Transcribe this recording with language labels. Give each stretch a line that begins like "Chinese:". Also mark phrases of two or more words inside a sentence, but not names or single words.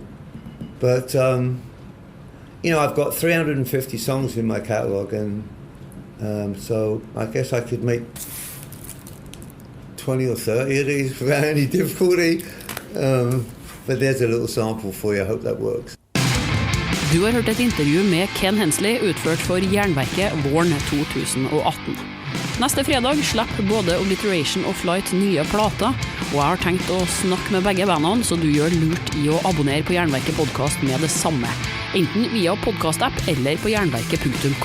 English: But I've got 350 songs in my catalogue, and so I guess I could make 20 or 30 of these without any difficulty. But there's a little sample for you. I hope that works.
Norwegian: Du har hørt et intervju med Ken Hensley utført for Jernverket våren 2018. Neste fredag slipper både Obliteration og Flight nye plater, og jeg har tenkt å snakke med begge bandene, så du gjør lurt i å abonnere på Jernverket podcast med det samme, enten via podcast-app eller på jernverket.com.